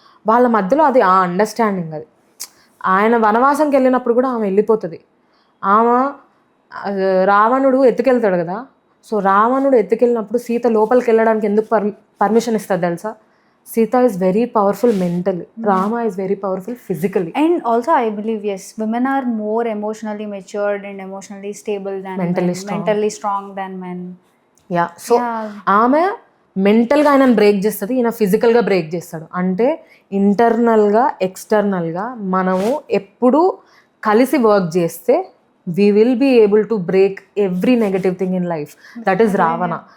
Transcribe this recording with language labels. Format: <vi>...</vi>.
<te>వాళ్ళ మధ్యలో అది ఆ అండర్స్టాండింగ్. అది ఆయన వనవాసంకి వెళ్ళినప్పుడు కూడా ఆమె వెళ్ళిపోతుంది. ఆమె రావణుడు ఎత్తుకెళ్తాడు కదా. సో రావణుడు ఎత్తుకెళ్ళినప్పుడు సీత లోపలికి వెళ్ళడానికి ఎందుకు పర్మిషన్ ఇస్తుంది తెలుసా?</te> <en>Sita is very powerful mentally, Rama is very powerful physically. And also I believe, yes, women are more emotionally matured and emotionally stable than mentally strong than men. Yeah.</en> <te>So ఆమె మెంటల్గా ఆయనను break చేస్తుంది, ఈయన ఫిజికల్గా break చేస్తాడు. అంటే ఇంటర్నల్గా ఎక్స్టర్నల్గా మనము ఎప్పుడు కలిసి వర్క్ చేస్తే</te> <en>We will be able to break every negative thing in life. That is Ravana.</en>